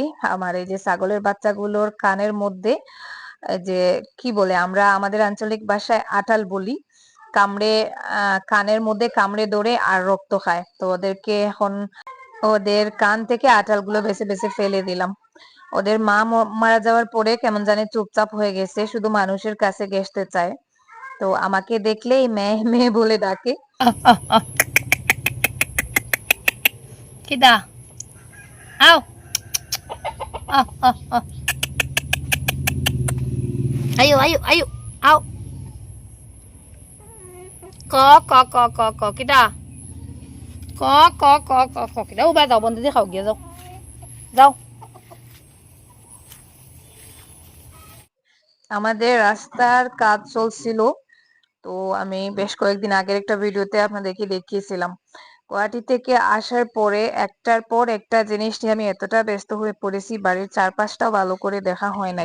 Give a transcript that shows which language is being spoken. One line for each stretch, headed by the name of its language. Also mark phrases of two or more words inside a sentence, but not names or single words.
Bangla: আমার এই যে ছাগলের বাচ্চাগুলোর কানের মধ্যে যে কি বলে, আমরা আমাদের আঞ্চলিক ভাষায় আটাল বলি, কামড়ে কানের মধ্যে কামড়ে ধরে আর রক্ত খায়। তো ওদেরকে এখন ওদের কান থেকে আঁঠালগুলো বেছে বেছে ফেলে দিলাম। ওদের মা মারা যাওয়ার পরে কেমন জানি চুপচাপ হয়ে গেছে, শুধু মানুষের কাছে ঘেঁষতে চায়। তো আমাকে দেখলেই মেয়ে মেয়ে বলে ডাকে। কিদা আও, আও আও আও, আয়ো আয়ো আয়ো, আও, ক ক ক ক ক কিদা, ক ক ক ক ক কিদা। উবা যাও, বন্ধু দিয়ে খাও গিয়ে যাও, যাও। আমাদের রাস্তার কাজ চলছিল, তো আমি বেশ কয়েকদিন আগের একটা ভিডিওতে আপনাদেরকে দেখিয়েছিলাম। গুয়াহাটি থেকে আসার পরে একটার পর একটা জিনিস নিয়ে আমি এতটা ব্যস্ত হয়ে পড়েছি, বাড়ির চারপাশটাও ভালো করে দেখা হয় নাই।